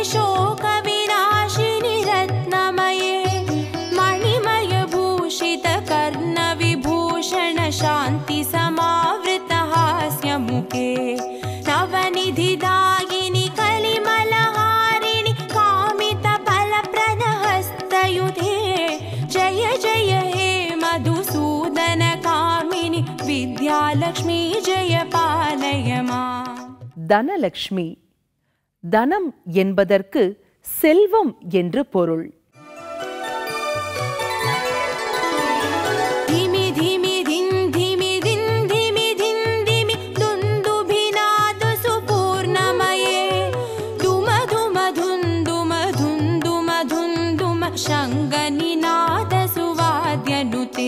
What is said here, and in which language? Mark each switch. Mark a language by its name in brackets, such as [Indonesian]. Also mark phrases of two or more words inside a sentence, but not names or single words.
[Sanskrit] शोक विनाशिनि रत्नमये मणिमय भूषित कर्ण विभूषण शान्ति समावृत हास्य मुखे नवनिधिदायिनि कलिमलहारिणि कामित फलप्रद हस्तयुधे जय जय हे मधुसूदन कामिनि विद्यालक्ष्मी जय पालय मां [Tamil] தனலக்ஷ்மி. தனம் என்பதற்கு செல்வம் என்று பொருள். [Sanskrit] धिमि धिमि धिं धिमि धिं धिमि धिं धिमि दुन्दुभिनाद सुपूर्णमये धुम धुम धुन्दुम धुन्दुम धुन्दुम शङ्गनिनाद सुवाद्यनुते